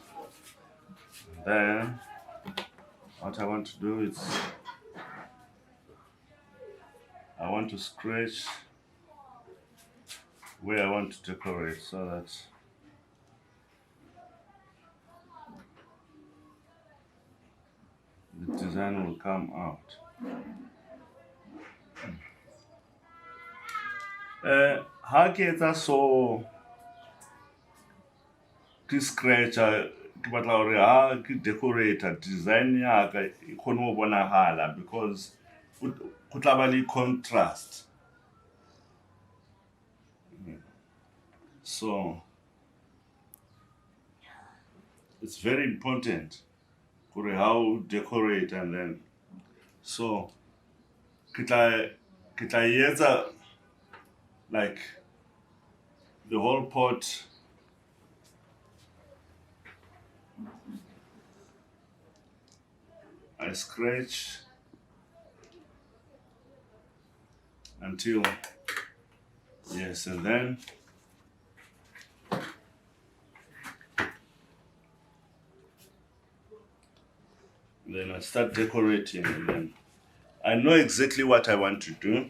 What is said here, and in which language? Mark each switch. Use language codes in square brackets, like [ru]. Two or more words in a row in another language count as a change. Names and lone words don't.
[en] Then what I want to do is I want to scratch where I want to decorate so that the design will come out. [st] Ha ke etsa so ke scratcher ke batla hore ha ke decorator design ya ka e khone ho bonahala because go tla ba le contrast. [en] So it's very important for how decorate, and then so [st] ke tla etsa [en] like the whole pot. I scratch until, yes, and then I start decorating, and then I know exactly what I want to do.